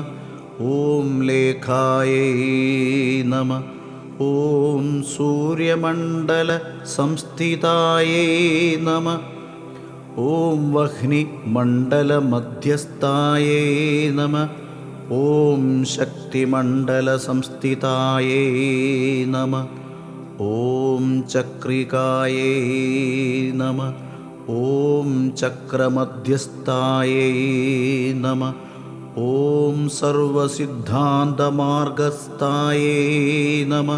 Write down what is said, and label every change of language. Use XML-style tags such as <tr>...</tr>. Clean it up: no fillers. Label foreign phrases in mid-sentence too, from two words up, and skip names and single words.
<sa>ഓം ലേഖായൈ നമഃ. ഓം സൂര്യമണ്ഡലസംസ്ഥിതായൈ നമഃ. ഓം വഹ്നിമണ്ഡലമധ്യസ്ഥായൈ നമഃ. ഓം ശക്തിമണ്ഡലസംസ്ഥിതായൈ നമഃ. ॐ चक्रिकायै नमः। ॐ चक्रमध्यस्थायै नमः। ॐ सर्वसिद्धान्तमार्गस्थायै नमः।</sa>